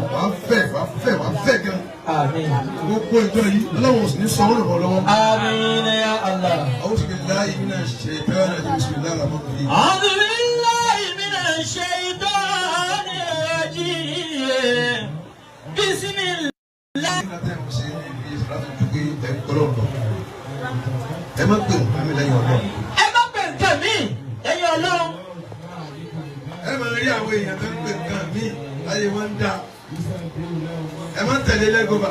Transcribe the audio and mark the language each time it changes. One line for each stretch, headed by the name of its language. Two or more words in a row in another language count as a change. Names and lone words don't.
Yoruba: Wàá fẹ́ gan. Amina. Gbogbo ìjọ yìí Ọlọ́run sì ní sanwó lọ́wọ́ lọ́wọ́.
Arabic: آمين يا الله. أعوذ بالله من الشيطان الرجيم. بسم الله الرحمن الرحيم. أعوذ بالله من الشيطان الرجيم. Bismillah.
Yoruba: Ẹ má pè nǹkan mi lẹ́yìn Ọlọ́run. Ẹ má pè nǹkan mi lẹ́yìn Ọlọ́run. Ẹ máa rí àwọn èèyàn tó ń pè nǹkan mi láyé wọn ń dá. ẹ máa ń tẹ̀lé lẹ́gọ́bà.